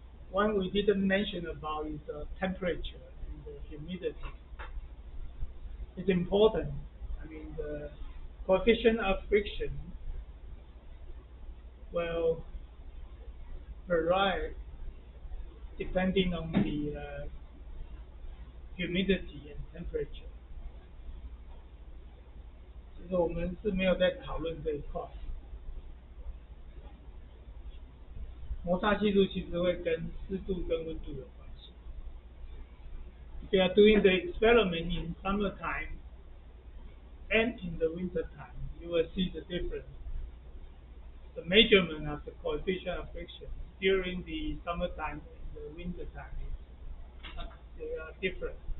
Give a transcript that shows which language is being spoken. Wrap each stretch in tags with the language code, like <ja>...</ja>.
<en>One we didn't mention about is the temperature and the humidity. It's important. I mean, the coefficient of friction will vary depending on the humidity and temperature.</en> <zh>其实我们是没有在讨论这一块。摩擦系数其实会跟湿度跟温度有关系。</zh> <en>If you are doing the experiment in summertime and in the wintertime, you will see the difference. The measurement of the coefficient of friction during the summertime and the wintertime they are different.</en>